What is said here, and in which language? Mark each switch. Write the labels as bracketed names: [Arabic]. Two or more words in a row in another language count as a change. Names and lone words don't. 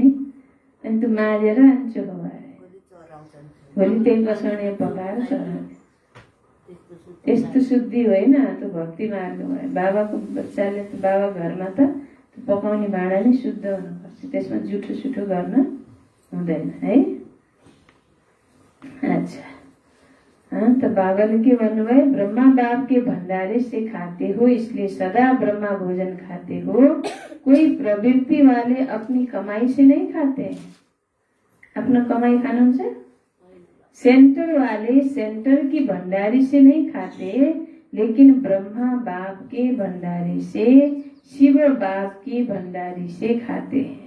[Nepali] अनि त्यो माझेर अनि चोखो भएर भोलि त्यही कसौडी पकाएर चढाउने। त्यस्तो शुद्धि होइन, त्यो भक्ति मार्ग भयो। बाबाको बच्चाले त, बाबा घरमा त पकाउने भाँडा नै शुद्ध हुनुपर्छ, त्यसमा जुठो गर्न हुँदैन है। [Hindi] अच्छा, तो [Nepali] बाबाले के भन्नुभयो? [Hindi] ब्रह्मा बाप के भंडारे से खाते हो, इसलिए सदा ब्रह्मा भोजन खाते हो। कोई प्रवृत्ति वाले अपनी कमाई से नहीं खाते हैं। अपना कमाई [Nepali] खानुहुन्छ? [Hindi] सेंटर वाले सेंटर की भंडारी से नहीं खाते, लेकिन ब्रह्मा बाप के भंडारी से, शिव बाप की भंडारी से खाते हैं।